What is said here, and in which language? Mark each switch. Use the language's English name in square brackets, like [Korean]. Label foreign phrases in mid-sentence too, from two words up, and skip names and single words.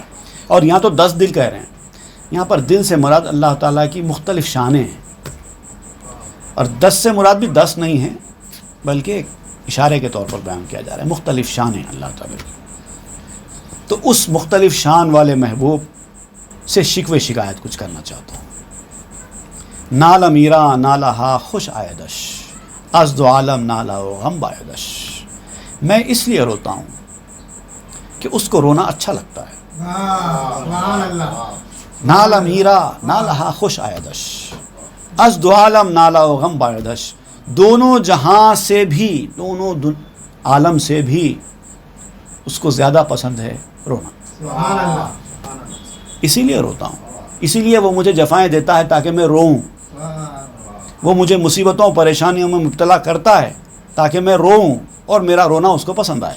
[Urdu] اور یہاں تو 10 دل کہہ رہے ہیں۔ یہاں پر دل سے مراد اللہ تعالیٰ کی مختلف شانیں ہیں، اور 10 سے مراد بھی 10 نہیں ہیں بلکہ ایک اشارے کے طور پر بیان کیا جا رہا ہے، مختلف شانیں اللہ تعالیٰ کی۔ تو اس مختلف شان والے محبوب سے شکوے شکایت کچھ کرنا چاہتا ہوں۔ [Persian] نال میرا نالہا خوش آیدش، از دو عالم نالا و غم بایدش۔ [Urdu] میں اس لیے روتا ہوں کہ اس کو رونا اچھا لگتا ہے۔ [Persian] نال میرا نالہا خوش آیدش، از دو عالم نالا و غم بایدش۔ [Urdu] دونوں جہاں سے بھی، دونوں عالم سے بھی اس کو زیادہ پسند ہے رونا، اسی لیے روتا ہوں، اسی لیے وہ مجھے جفائیں دیتا ہے تاکہ میں روؤں، وہ مجھے مصیبتوں پریشانیوں میں مبتلا کرتا ہے تاکہ میں روؤں اور میرا رونا اس کو پسند آئے۔